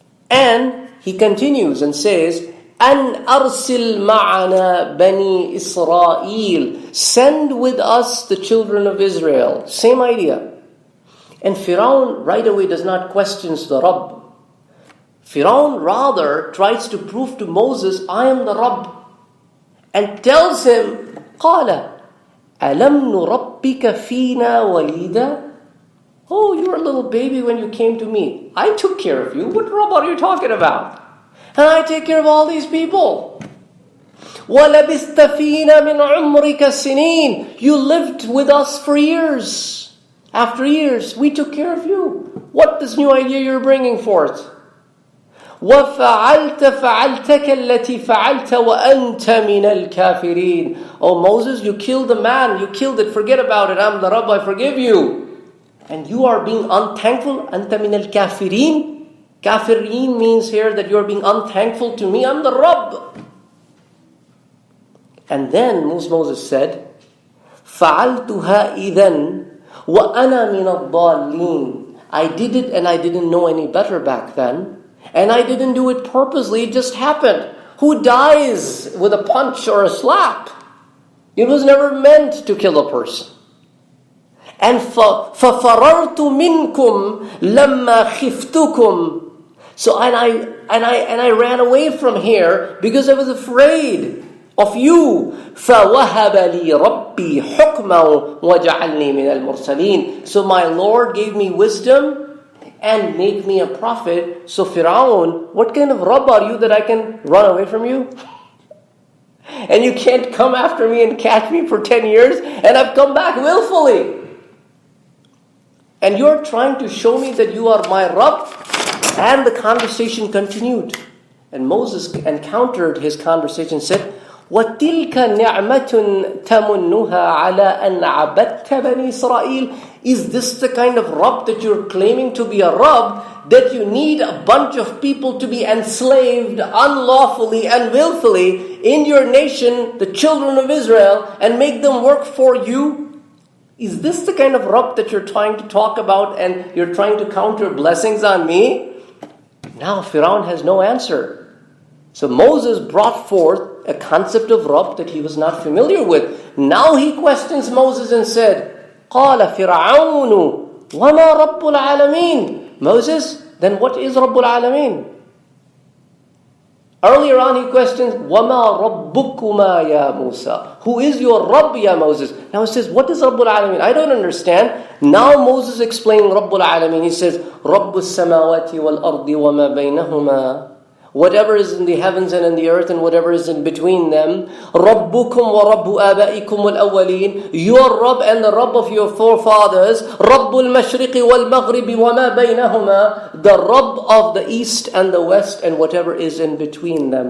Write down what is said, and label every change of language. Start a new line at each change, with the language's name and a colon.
English: And he continues and says, An arsil ma'ana bani Israel. Send with us the children of Israel. Same idea. And Fir'aun right away does not question the Rabb. Fir'aun rather tries to prove to Moses, I am the Rabb. And tells him,
Arabic: قَالَ أَلَمْ نُرَبِّكَ فِينَا وَلِيدًا.
English: Oh, you were a little baby when you came to me. I took care of you. What Rabb are you talking about? And I take care of all these people.
Arabic: وَلَبِثْتَ فِينَا مِنْ عُمْرِكَ سِنِينَ.
English: You lived with us for years. After years, we took care of you. What this new idea you're bringing forth?
Arabic: وَفَعَلْتَ فَعَلْتَكَ الَّتِي فَعَلْتَ وَأَنْتَ مِنَ الْكَافِرِينَ.
English: Oh Moses, you killed the man. You killed it. Forget about it. I'm the Rabb. I forgive you. And you are being unthankful.
Arabic: أَنْتَ مِنَ الْكَافِرِينَ.
English: Kafirin means here that you're being unthankful to me. I'm the Rabb. And then Moses said,
Arabic: فَعَلْتُهَا إِذَنْ وَأَنَا مِنَ الضَّالِّينَ.
English: I did it and I didn't know any better back then. And I didn't do it purposely. It just happened. Who dies with a punch or a slap? It was never meant to kill a person.
Arabic: And فَفَرَرْتُ مِنْكُمْ لَمَّا خِفْتُكُمْ.
English: So and I ran away from here because I was afraid of you.
Arabic: فَوَهَبَ لِي رَبِّي حُكْمًا وَجَعَلْنِي مِنَ الْمُرْسَلِينَ.
English: So my Lord gave me wisdom and make me a prophet. So Fir'aun, what kind of Rabb are you that I can run away from you? And you can't come after me and catch me for 10 years, and I've come back willfully. And you're trying to show me that you are my Rabb? And the conversation continued. And Moses encountered his conversation and said,
Arabic: وَتِلْكَ نِعْمَةٌ تَمُنُّهَا عَلَىٰ أَنْ عَبَدْتَ بَنِي إِسْرَائِيلَ.
English: Is this the kind of Rabb that you're claiming to be a Rabb, that you need a bunch of people to be enslaved unlawfully and willfully in your nation, the children of Israel, and make them work for you? Is this the kind of Rabb that you're trying to talk about and you're trying to counter blessings on me? Now Firaun has no answer. So Moses brought forth a concept of Rabb that he was not familiar with. Now he questions Moses and said,
Arabic: قَالَ فِرْعَوْنُ وَمَا رَبُّ الْعَالَمِينَ.
English: Moses, then what is Rabbul Alameen? Earlier on he questions,
Arabic: وَمَا رَبُّكُمَا يَا مُوسَى.
English: Who is your Rabb, ya Moses? Now he says, what is Rabbul Alameen? I don't understand. Now Moses explaining Rabbul Alameen. He says,
Arabic: رَبُّ السَّمَاوَاتِ وَالْأَرْضِ وَمَا بَيْنَهُمَا.
English: Whatever is in the heavens and in the earth and whatever is in between them.
Arabic: رَبُّكُمْ وَرَبُّ آبَائِكُمْ وَالْأَوَّلِينَ.
English: Your Rabb and the Rabb of your forefathers.
Arabic: رَبُّ الْمَشْرِقِ وَالْمَغْرِبِ وَمَا بَيْنَهُمَا.
English: The Rabb of the east and the west and whatever is in between them.